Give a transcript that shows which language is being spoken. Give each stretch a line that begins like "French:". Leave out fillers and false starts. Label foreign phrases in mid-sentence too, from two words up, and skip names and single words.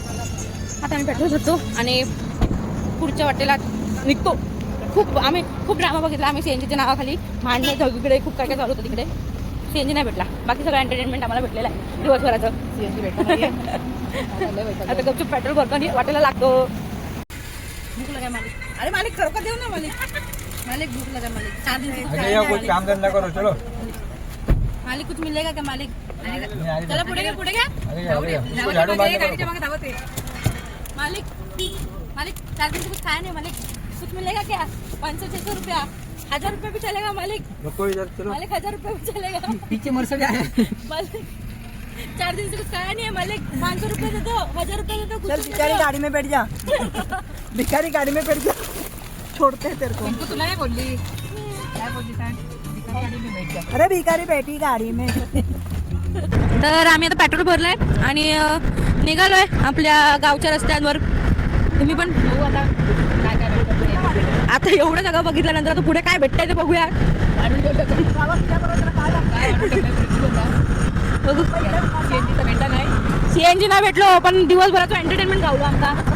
Marathi: आता आम्ही पेट्रोल भरतो आणि पुढच्या वाटेला निघतो. आम्ही खूप ड्रामा बघितला. आम्ही CNGच्या नावाखाली भांडणे सगळीकडे खूप काय चालू होतं. तिकडे CNG नाही भेटला. बाकी सगळं एंटरटेनमेंट आम्हाला भेटलेलं आहे दिवसभराचं. CNG भेटलं आता गपचूप पेट्रोल भरतो आणि वाटेला लागतो.
Hindi: भूक लगा मालिक. अरे मालिक
Marathi: खरोखर देऊ ना
Hindi: मालिक भूक लगा मालिक. 4 दिन काम धंधा करो चलो. मालिक कुछ मिलेगा क्या मालिक?
Marathi: चला पुढे घ्या गाडीच्या मागे धावत आहे.
Hindi: मालिक 4 दिन से कुछ खाया नहीं मालिक. कुछ मिलेगा क्या? 500-600 रुपया. 1000 रुपये भी चलेगा मालिक. मालिक 1000 रुपये भी चलेगा. पीछे मर्सिडीज है मालिक 4 दिन से कुछ खाया नहीं है मालिक. 500 रुपये दे दो, 1000 रुपये दे दो. चल भिखारी गाड़ी में बैठ जा. भिखारी गाड़ी में बैठ जा. छोड़ते हैं तेरे को.
Marathi: तुला नाही बोलली. काय बोलली सांग?
Hindi: भिखारी गाडी में बैठ जा. अरे भिखारी बैठी गाड़ी में.
Marathi: तर आम्ही आता पेट्रोल भरलंय आणि निघालोय आपल्या गावच्या रस्त्यांवर. तुम्ही पण बघू आता काय काय भेटतं. आता एवढं सगळं बघितल्यानंतर आता पुढे काय भेटतंय ते बघूया. CNG नाही भेटलो पण दिवसभराचं एंटरटेनमेंट गावलो आमचा.